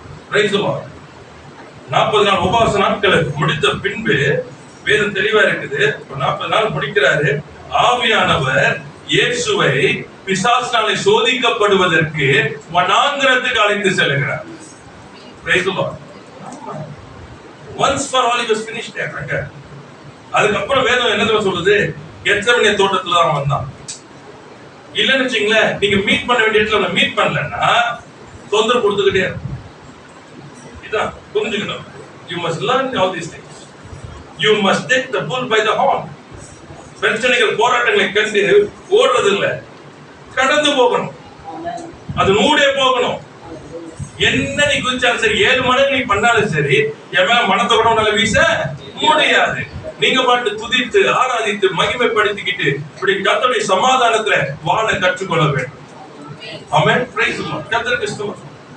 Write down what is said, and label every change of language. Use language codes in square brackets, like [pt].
[en] Praise the lord. [ta] 40 நாள் உபவாச நாட்களை முடித்த பின்பு வேதம் தெளிவா இருக்குது. 40 நாள் முடிக்கிறாரு. ஆவியானவர் இயேசுவை பிசாசினாலே சோதிக்கப்படுவதற்கு வனாந்திரத்துக்கு அழைத்து செல்கிறார். [en] Praise the lord. Once for all he was finished there. [ta] அதுக்கப்புறம் வேதம் என்ன சொல்லுது, கெத்செமனே தோட்டத்துல தான் வந்தான். இல்லன்னு வச்சுங்களேன், நீங்க மீட் பண்ண வேண்டிய இடத்துல மீட் பண்ணலன்னா தொந்தரவு கொடுத்துக்கிட்டே இருக்கும். இதான் புரிஞ்சுக்கணும். [en] You must learn all these things. You must take the bull by the horn. [ta] பிரச்சனைகள் போராட்டங்களை கண்டு ஓடுறது இல்ல, கடந்து போகணும். அது நூடே போகணும். என்ன நீ குதிச்சாலும் சரி, 7 மடங்கு நீ பண்ணாலும் சரி, என் மேல மனத்தை கூட உன்னால வீச முடியாது. நீங்க பாட்டு துதித்து ஆராதித்து மகிமைப்படுத்திக்கிட்டு இப்படி கர்த்தருடைய சமாதானத்துல வாழ கற்றுக்கொள்ள வேண்டும். ஆமென், [en] Praise the lord. [ta] கர்த்தருக்கு ஸ்தோத்திரம்.